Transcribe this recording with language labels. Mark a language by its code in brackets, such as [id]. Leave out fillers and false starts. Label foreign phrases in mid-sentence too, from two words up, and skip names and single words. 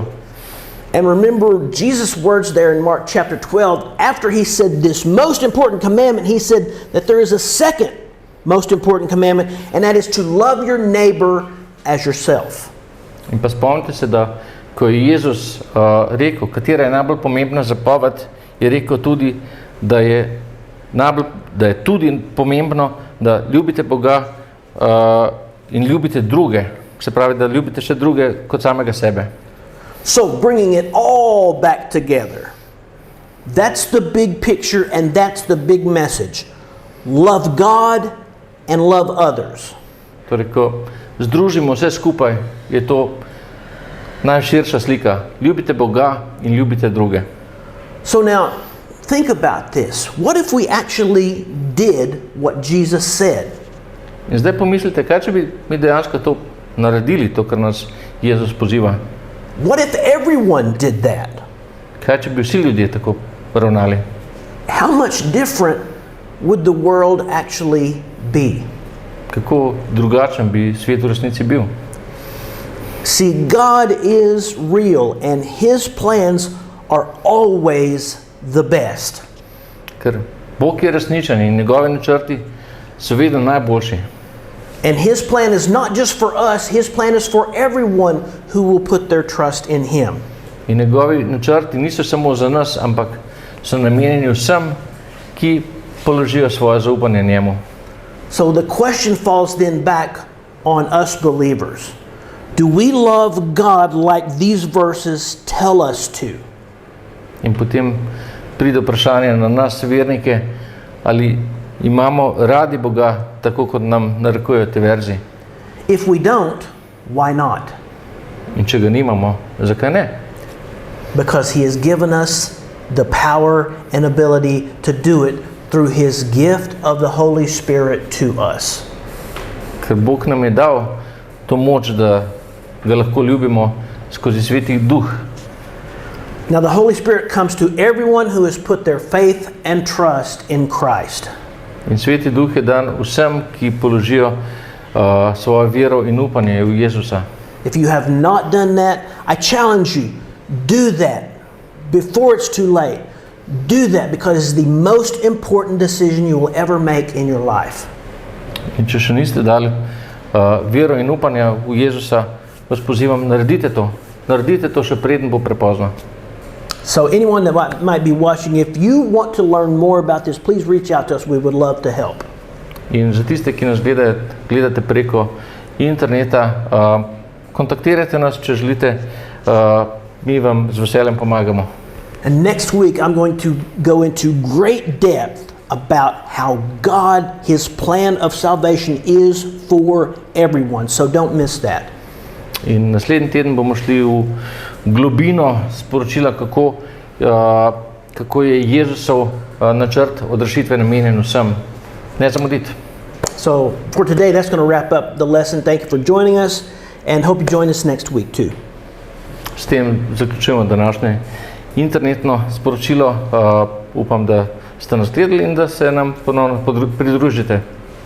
[en] And remember Jesus' words there in Mark chapter 12, after He said this most important commandment, He said that there is a second most important commandment, and that is to love your neighbor as yourself. [sl] In pa spomnite se, da ko je Jezus rekel, katera je najbolj pomembna zapoved, je rekel tudi, da je tudi pomembno, da ljubite Boga in ljubite druge, se pravi, da ljubite še druge kot samega sebe. [en] So bringing it all back together. That's the big picture and that's the big message. Love God and love others. [sl] Torej, ko združimo vse skupaj, je to najširša slika. Ljubite Boga in ljubite druge. [en] So now, think about this. What if we actually did what Jesus said? [sl] In zdaj pomislite, kaj če bi mi dejansko to naredili, to, kar nas Jezus poziva? [en] What if everyone did that? [sl] Kaj če bi vsi ljudje tako ravnali? [en] How much different would the world actually be? [sl] Kako drugačen bi svet v resnici bil? [en] See, God is real and His plans are always the best. [sl] Ker Bog je resničen in njegovi načrti so vedno najboljši. [en] And His plan is not just for us, His plan is for everyone who will put their trust in Him. [sl] In njegovi načrti niso samo za nas, ampak so namenjeni vsem, ki položijo svoje zaupanje njemu. [en] So the question falls then back on us believers. Do we love God like these verses tell us to? [sl] In potem pride vprašanje na nas, vernike, ali imamo radi Boga, tako kot nam narekujejo te verzi. [en] If we don't, why not? [sl] In če ga nimamo, zakaj ne? [en] Because He has given us the power and ability to do it through His gift of the Holy Spirit to us. [sl] Ker Bog nam je dal to moč, da ga lahko ljubimo skozi sveti duh. [en] Now the Holy Spirit comes to everyone who has put their faith and trust in Christ. [sl] In sveti duh je dan vsem, ki položijo svojo vero in upanje v Jezusa. [en] If you have not done that, I challenge you, do that before it's too late. Do that because it's the most important decision you will ever make in your life. [sl] In če še niste dali vero in upanja v Jezusa, vas pozivam, naredite to. Naredite to še preden bo prepozno. [en] So anyone that might be watching, if you want to learn more about this, please reach out to us. We would love to help. [sl] In za tiste, ki nas gledate preko interneta, kontaktirajte nas, če želite, mi vam z veseljem pomagamo. [en] And next week I'm going to go into great depth about how God, His plan of salvation is for everyone. So don't miss that. [sl] In naslednji teden bomo šli v globino sporočila, kako je Jezusov načrt odrešitve namenjen vsem. Ne zamuditi. [en] So for today, that's going to wrap up the lesson. Thank you for joining us and hope you join us next week too. [sl] S tem zaključujemo današnje internetno sporočilo. Upam, da ste nas gledali in da se nam ponovno pridružite.